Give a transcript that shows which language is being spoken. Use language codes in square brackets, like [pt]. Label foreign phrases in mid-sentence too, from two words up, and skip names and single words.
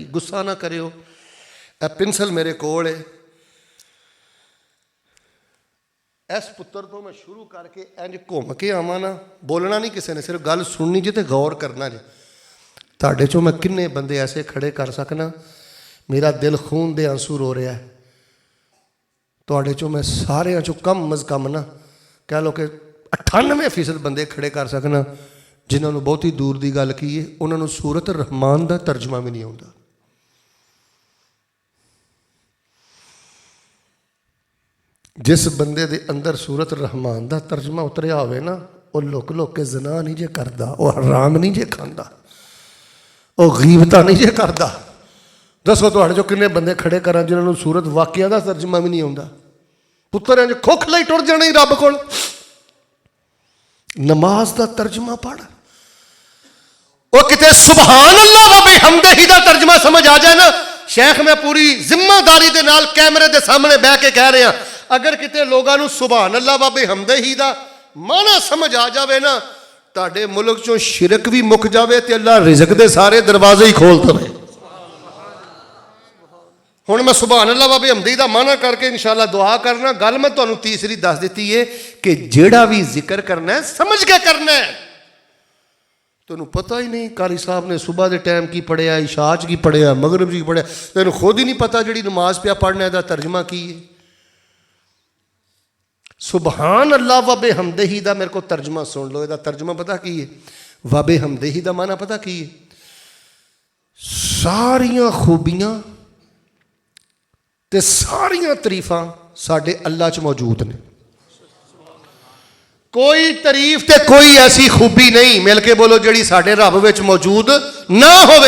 [pa] غصہ نہ کریو, اے پنسل میرے کول ہے, اس پتر تو میں شروع کر کے انج گھوم کے آواں نا, بولنا نہیں کسی نے, صرف گل سننی جی تے غور کرنا جی. تہاڈے چوں میں کنے بندے ایسے کھڑے کر سکنا, میرا دل خون دے آنسو رو رہا ہے, ਤੁਹਾਡੇ ਚੋਂ ਮੈਂ ਸਾਰਿਆਂ ਚੋਂ ਕਮ ਅਜ਼ ਕਮ ਨਾ ਕਹਿ ਲਓ ਕਿ 98% ਬੰਦੇ ਖੜੇ ਕਰ ਸਕਣਾ ਜਿਨ੍ਹਾਂ ਨੂੰ ਬਹੁਤੀ ਦੂਰ ਦੀ ਗੱਲ ਕੀ ਹੈ, ਉਹਨਾਂ ਨੂੰ ਸੂਰਤ ਰਹਿਮਾਨ ਦਾ ਤਰਜਮਾ ਵੀ ਨਹੀਂ ਆਉਂਦਾ। ਜਿਸ ਬੰਦੇ ਦੇ ਅੰਦਰ ਸੂਰਤ ਰਹਿਮਾਨ ਦਾ ਤਰਜਮਾ ਉਤਰਿਆ ਹੋਵੇ ਨਾ, ਉਹ ਲੁਕ ਲੁਕ ਕੇ ਜ਼ਨਾ ਨਹੀਂ ਜੇ ਕਰਦਾ, ਉਹ ਹਰਾਮ ਨਹੀਂ ਜੇ ਖਾਂਦਾ, ਉਹ ਗੀਬਤਾਂ ਨਹੀਂ ਜੇ ਕਰਦਾ। ਦੱਸੋ ਤੁਹਾਡੇ ਚੋਂ ਕਿੰਨੇ ਬੰਦੇ ਖੜੇ ਕਰਾਂ ਜਿਨ੍ਹਾਂ ਨੂੰ ਸੂਰਤ ਵਾਕਿਆ ਦਾ ਤਰਜਮਾ ਵੀ ਨਹੀਂ ਆਉਂਦਾ। ਪੁੱਤਰਾਂ 'ਚ ਖੁੱਖ ਲਈ ਟੁਰ ਜਾਣਾ ਹੀ ਰੱਬ ਕੋਲ। ਨਮਾਜ਼ ਦਾ ਤਰਜਮਾ ਪੜ੍ਹ, ਉਹ ਕਿਤੇ [ar] سبحان الله وبحمده [pa] ਦਾ ਤਰਜਮਾ ਸਮਝ ਆ ਜਾਏ ਨਾ। ਸ਼ੇਖ ਮੈਂ ਪੂਰੀ ਜ਼ਿੰਮੇਦਾਰੀ ਦੇ ਨਾਲ ਕੈਮਰੇ ਦੇ ਸਾਹਮਣੇ ਬਹਿ ਕੇ ਕਹਿ ਰਿਹਾ, ਅਗਰ ਕਿਤੇ ਲੋਕਾਂ ਨੂੰ [ar] سبحان الله وبحمده [pa] ਦਾ ਮਾਨਾ ਸਮਝ ਆ ਜਾਵੇ ਨਾ, ਤੁਹਾਡੇ ਮੁਲਕ ਚੋਂ ਸ਼ਿਰਕ ਵੀ ਮੁੱਕ ਜਾਵੇ ਤੇ ਅੱਲਾਹ ਰਿਜ਼ਕ ਦੇ ਸਾਰੇ ਦਰਵਾਜ਼ੇ ਹੀ ਖੋਲ ਦੇਵੇ। ਹੁਣ ਮੈਂ [ar] سبحان الله وبحمده [pa] ਦਾ ਮਾਨਾ ਕਰਕੇ ਇਨਸ਼ਾਅੱਲਾ ਦੁਆ ਕਰਨਾ। ਗੱਲ ਮੈਂ ਤੁਹਾਨੂੰ ਤੀਸਰੀ ਦੱਸ ਦਿੱਤੀ ਹੈ ਕਿ ਜਿਹੜਾ ਵੀ ਜ਼ਿਕਰ ਕਰਨਾ ਹੈ ਸਮਝ ਕੇ ਕਰਨਾ ਹੈ। ਤੈਨੂੰ ਪਤਾ ਹੀ ਨਹੀਂ ਕਾਰੀ ਸਾਹਿਬ ਨੇ ਸੁਬਹ ਦੇ ਟਾਈਮ ਕੀ ਪੜ੍ਹਿਆ, ਇਸ਼ਾ 'ਚ ਕੀ ਪੜ੍ਹਿਆ, ਮਗਰਿਬ 'ਚ ਕੀ ਪੜ੍ਹਿਆ, ਤੈਨੂੰ ਖੁਦ ਹੀ ਨਹੀਂ ਪਤਾ ਜਿਹੜੀ ਨਮਾਜ਼ ਪਿਆ ਪੜ੍ਹਨਾ ਇਹਦਾ ਤਰਜਮਾ ਕੀ ਹੈ। [ar] سبحان الله وبحمده [pa] ਦਾ ਮੇਰੇ ਕੋਲ ਤਰਜਮਾ ਸੁਣ ਲਓ। ਇਹਦਾ ਤਰਜਮਾ ਪਤਾ ਕੀ ਹੈ? [ar] وبحمده [pa] ਦਾ ਮਾਨਾ ਪਤਾ ਕੀ ਹੈ? ਸਾਰੀਆਂ ਖੂਬੀਆਂ ਤੇ ਸਾਰੀਆਂ ਤਾਰੀਫਾਂ ਸਾਡੇ ਅੱਲਾਹ 'ਚ ਮੌਜੂਦ ਨੇ। ਕੋਈ ਤਾਰੀਫ ਤੇ ਕੋਈ ਐਸੀ ਖੂਬੀ ਨਹੀਂ, ਮਿਲ ਕੇ ਬੋਲੋ, ਜਿਹੜੀ ਸਾਡੇ ਰੱਬ ਵਿੱਚ ਮੌਜੂਦ ਨਾ ਹੋਵੇ।